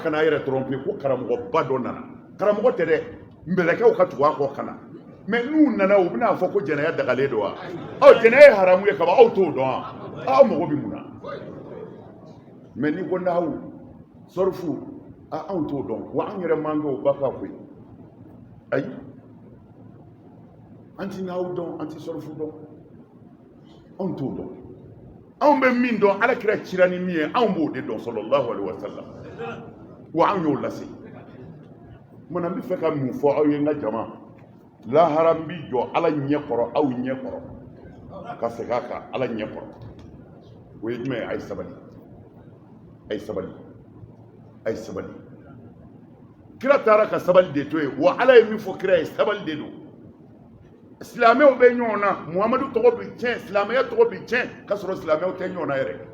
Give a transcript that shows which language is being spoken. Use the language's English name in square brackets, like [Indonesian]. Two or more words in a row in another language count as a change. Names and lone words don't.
[Bambara] kana yɛrɛ tromper ko karamɔgɔba dɔ nana karamɔgɔ tɛ dɛ mbɛlɛkɛw ka tugu a kɔ kana mais n'u nana u bɛna fɔ ko jɛnɛya dagalen don wa jɛnɛya ye haramu ye kaban aw t'o dɔn wa aw mago bɛ mun na mais ni ko nahawu sɔrifu anw t'o dɔn wa an yɛrɛ man kɛ o ba ka koyi ayi an ti nahawu dɔn an ti sɔrifu dɔn anw t'o dɔn anw bɛ min dɔn Alakira cira ni min ye anw b'o de dɔn [Arabic] صلى الله عليه و [Bambara] sallam wa an y'o lase mana n bɛ fɛ ka mun fɔ aw ye n ka jama lahara n bɛ jɔ Ala ɲɛ kɔrɔ aw ɲɛ kɔrɔ ka segin a kan Ala ɲɛ kɔrɔ o ye jumɛn ye a ye sabali a ye sabali a ye sabali kira taara ka sabali de to yen wa Ala ye min fɔ kira ye sabali de don silamɛw bɛ ɲɔgɔn na Muhamadu tɔgɔ bɛ tiɲɛ silamɛya tɔgɔ bɛ tiɲɛ k'a sɔrɔ silamɛw tɛ ɲɔgɔn na yɛrɛ